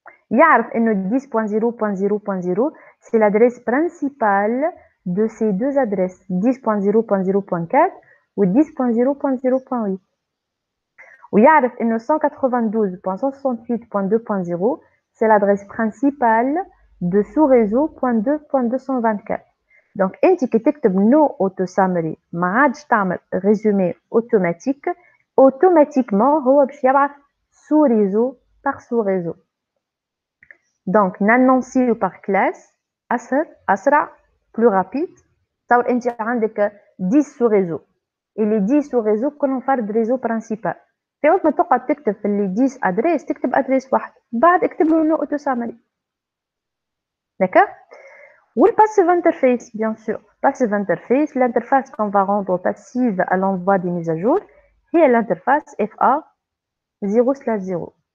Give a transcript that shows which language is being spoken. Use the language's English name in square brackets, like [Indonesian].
[Arabic] يعرف إنه [French] 10.0.0.0 c'est l'adresse principale de ces deux adresses 10.0.0.4 ou 10.0.0.8 [Arabic] ويعرف إنه [French] 192.168.2.0 c'est l'adresse principale de sous-réseau .2.224 donc [Arabic] أنت كي تكتب [French] no auto summary [Arabic] ما عادش تعمل [French] résumé automatique automatiquement [Arabic] هو باش يبعث [French] sous réseau par sous réseau. Donc, نannoncer par classe أسرع plus rapide. [Arabic] تصور أنت عندك [French] 10 sous réseau et les 10 sous réseau [Arabic] كلهم فرد [French] réseau principal. [Arabic] في وقت ما تقعد تكتب في les 10 adresses تكتب adresse واحد بعد اكتب له no auto summary. [French] D'accord? Ou le passive interface, bien sûr. Passive interface, l'interface qu'on va rendre passive à l'envoi des mises à jour, c'est l'interface FA 0/0.